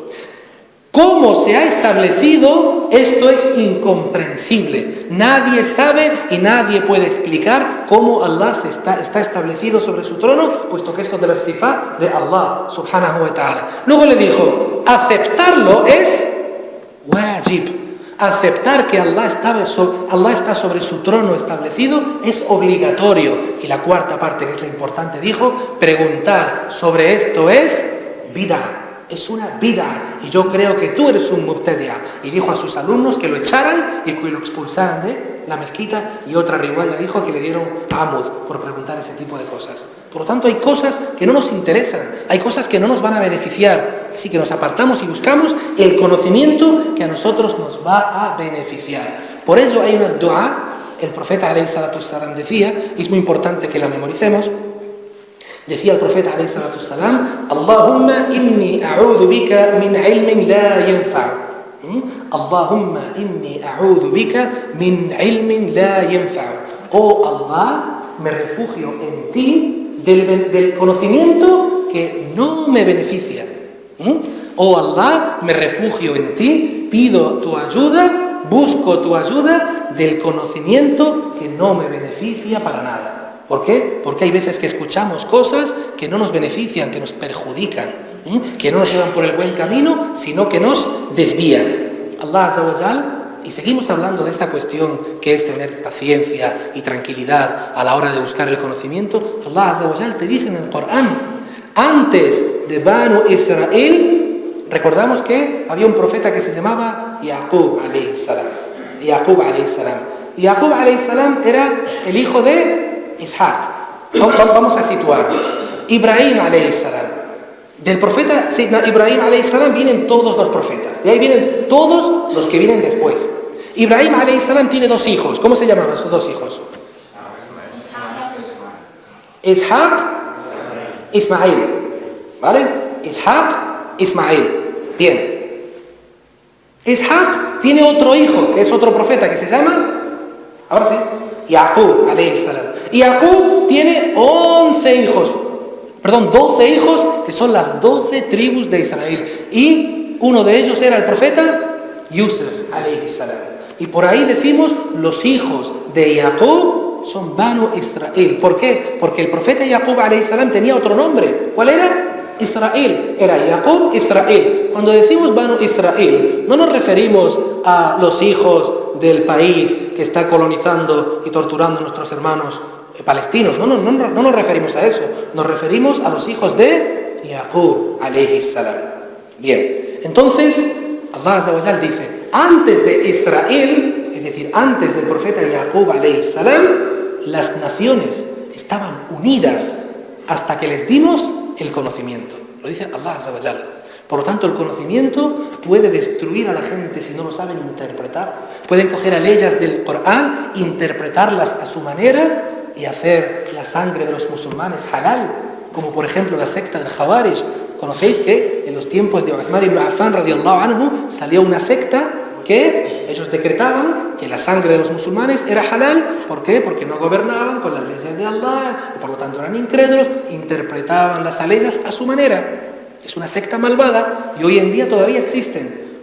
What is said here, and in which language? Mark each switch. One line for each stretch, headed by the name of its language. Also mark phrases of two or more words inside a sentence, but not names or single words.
Spanish: ¿Cómo se ha establecido? Esto es incomprensible. Nadie sabe y nadie puede explicar cómo Allah está establecido sobre su trono, puesto que esto de la sifá de Allah
Arabic: سبحانه وتعالى.
Spanish: Luego le dijo, aceptarlo es wajib. Aceptar que Allah está sobre su trono establecido es obligatorio. Y la cuarta parte, que es la importante, dijo, preguntar sobre esto es bid'ah. Es una bid'ah. Y yo creo que tú eres un mubtadi'a. Y dijo a sus alumnos que lo echaran y que lo expulsaran de la mezquita. Y otra riwaya dijo que le dieron amud por preguntar ese tipo de cosas. Por lo tanto, hay cosas que no nos interesan, hay cosas que no nos van a beneficiar. Así que nos apartamos y buscamos el conocimiento que a nosotros nos va a beneficiar. Por ello hay una dua el profeta
Arabic: عليه الصلاة والسلام
Spanish: decía, y es muy importante que la memoricemos, decía el profeta
Arabic: عليه الصلاة والسلام, اللهم إني أعوذ بك من علم لا ينفع. اللهم إني أعوذ بك من علم لا ينفع.
Spanish: Oh Allah, me refugio en ti del conocimiento que no me beneficia. Oh Allah, me refugio en ti, pido tu ayuda, busco tu ayuda del conocimiento que no me beneficia para nada. ¿Por qué? Porque hay veces que escuchamos cosas que no nos benefician, que nos perjudican, que no nos llevan por el buen camino, sino que nos desvían.
Arabic: الله عز وجل,
Spanish: y seguimos hablando de esta cuestión que es tener paciencia y tranquilidad a la hora de buscar el conocimiento. Allah
Arabic: عز وجل
Spanish: te dice en el Corán, antes de Banu Israel, recordamos que había un profeta que se llamaba Yaqub
Arabic: عليه السلام. يعقوب عليه السلام. يعقوب عليه السلام
Spanish: era el hijo de
Arabic: Ishaq.
Spanish: Vamos a situar.
Arabic: إبراهيم عليه السلام.
Spanish: Del profeta
Arabic: سيدنا إبراهيم عليه السلام
Spanish: vienen todos los profetas. De ahí vienen todos los que vienen después. Ibrahim
Arabic: عليه السلام
Spanish: tiene dos hijos. ¿Cómo se llamaban sus dos hijos? Ishaq, Ismail. ¿Vale? Ishaq, Ismail. Bien. Ishaq tiene otro hijo, que es otro profeta, que se llama, ahora sí,
Arabic: يعقوب عليه السلام.
Spanish: Y Yaqub tiene 12 hijos, que son las 12 tribus de Israel. Y uno de ellos era el profeta Yusuf
Arabic: عليه السلام.
Spanish: Y por ahí decimos, los hijos de Yaqub son Banu Israel. ¿Por qué? Porque el profeta Yaqub
Arabic: عليه السلام
Spanish: tenía otro nombre. ¿Cuál era? Israel. Era Yaqub Israel. Cuando decimos Banu Israel, no nos referimos a los hijos del país que está colonizando y torturando a nuestros hermanos palestinos, no nos referimos a eso, nos referimos a los hijos de Yaqub
Arabic: عليه السلام.
Spanish: Bien, entonces Allah
Arabic: عز وجل
Spanish: dice, antes de Israel, es decir, antes del profeta Yaqub
Arabic: عليه السلام,
Spanish: las naciones estaban unidas hasta que les dimos el conocimiento. Lo dice Allah
Arabic: عز وجل.
Spanish: Por lo tanto, el conocimiento puede destruir a la gente si no lo saben interpretar. Pueden coger leyes del Corán, interpretarlas a su manera y hacer la sangre de los musulmanes halal, como por ejemplo la secta del Khawarij. Conocéis que en los tiempos de Uthman ibn Affan
Arabic: رضي الله عنه
Spanish: salió una secta que ellos decretaban que la sangre de los musulmanes era halal. ¿Por qué? Porque no gobernaban con las leyes de Allah y por lo tanto eran incrédulos, interpretaban las leyes a su manera. Es una secta malvada y hoy en día todavía existen.